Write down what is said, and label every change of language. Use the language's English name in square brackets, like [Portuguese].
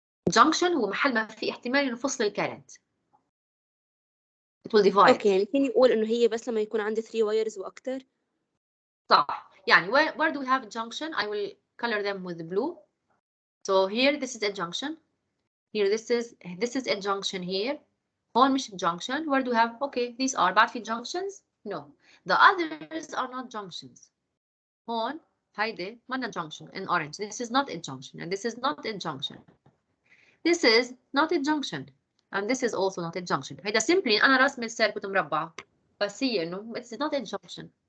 [Arabic] Junction هو محل ما في احتمال ينفصل الكرنت. [English] It will divide. [Arabic] اوكي يعني فيني اقول انه هي بس لما يكون عندي [English] 3 wires [Arabic] واكثر. صح. [English] يعني where do we have a junction? I will color them with blue. So here this is a junction. Here this is a junction here. [Arabic] هون مش junction. [English] Where do we have? Okay, these are [Arabic] بعد في [English] junctions? No. The others are not junctions. [Arabic] هون هيدي مانا [English] junction in orange. This is not a junction and this is not a junction. This is not a junction and this is also not a junction. [Arabic] هيدا simply أنا رسمة سيركت مربع بس هي إنه [English] it's not a junction.